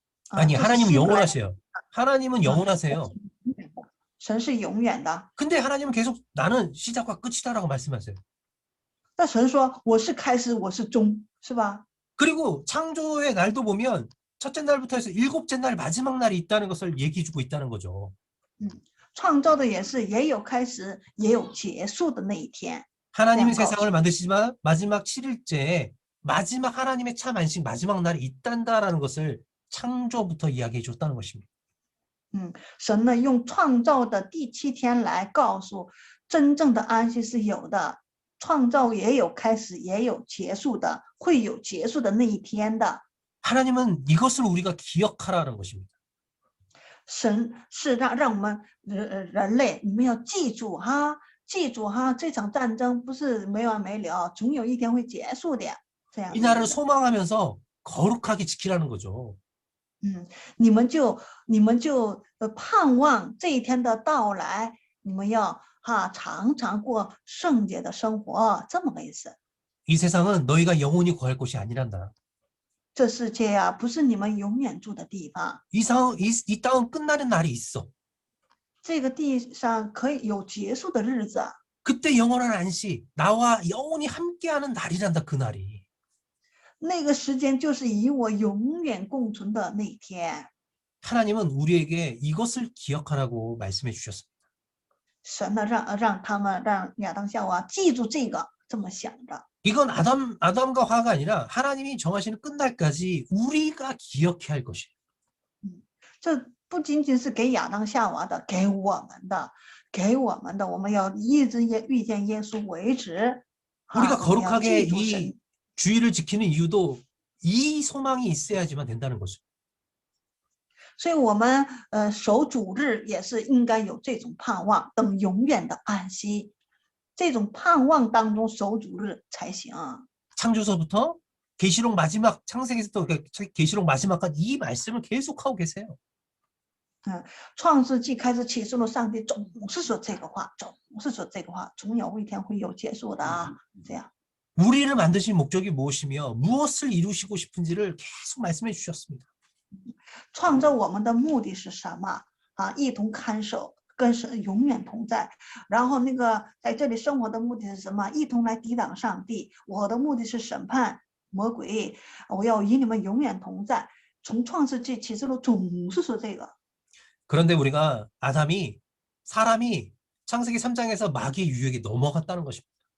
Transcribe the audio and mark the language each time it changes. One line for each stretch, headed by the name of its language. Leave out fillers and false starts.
Korean: 아니 하나님은 영원하세요. 하나님은 영원하세요.
Chinese: 神是永远的。
Korean: 근데 하나님은 계속 나는 시작과 끝이다라고 말씀하세요.
Chinese: 那神说我是开始，我是终，是吧？
Korean: 그리고 창조의 날도 보면 첫째 날부터 해서 일곱째 날 마지막 날이 있다는 것을 얘기해주고 있다는 거죠.
Chinese: 创造的也是，也有开始，也有结束的那一天。
Korean: 하나님이 세상을 만드시지만 마지막 7일째에 마지막 하나님의 참 안식 마지막 날이 있단다라는 것을 창조부터 이야기해 줬다는 것입니다.
Chinese: 神呢用创造的第7天来告诉，真正的安息是有的，创造也有开始也有结束的，会有结束的那一天的。
Korean: 하나님은 이것을 우리가 기억하라는 것입니다.
Chinese: 神是让我们人类，你们要记住哈，记住哈，这场战争不是没完没了，总有一天会结束的。这样
Korean: 이 나라를 소망하면서 거룩하게 지키라는 거죠.
Chinese: 你们就盼望这一天的到来，你们要常常过圣洁的生活，这么个意思。
Korean: 이 세상은 너희가 영원히 거할 곳이 아니란다.
Chinese: 这世界啊，不是你们永远住的地方，
Korean: 이 땅은 끝나는 날이 있어.
Chinese: 这个地上可以有结束的日子。
Korean: 그때 영원한 안식, 나와 영원히 함께하는 날이란다. 그 날이.
Chinese: 那个时间就是与我永远共存的那一天。
Korean: 하나님은 우리에게 이것을 기억하라고 말씀해 주셨습니다.
Chinese: 神呢让亚当夏娃记住这个，这么想着。
Korean: 이건 아담과 화가 아니라 하나님이 정하시는 끝날까지 우리가 기억해야 할 것이에요.
Chinese: 这不仅仅是给亚当夏娃的，给我们的，我们要一直遇见耶稣为止。
Korean: 우리가 거룩하게 이 주의를 지키는 이유도 이 소망이 있어야지만 된다는 거죠.
Chinese: 所以我们守主日也是应该有这种盼望，等永远的安息。这种盼望当中守主日才行。
Korean: 창조서부터 계시록 마지막 창세기부터 계시록 마지막까지 이 말씀을 계속하고 계세요.
Chinese: 创世纪开始启示录，上帝总是说这个话，总有一天会有结束的啊。这样。
Korean: 우리를 만드신 목적이 무엇이며 무엇을 이루시고 싶은지를 계속 말씀해 주셨습니다.
Chinese: 创造我们的目的是什么啊？一同看守，跟神永远同在。然后那个在这里生活的目的是什么？一同来抵挡上帝。我的目的是审判魔鬼，我要与你们永远同在。从创世纪启示录总是说这个。
Korean: 그런데 우리가 사람이 창세기 3장에서 마귀의 유혹에 넘어갔다는 것입니다.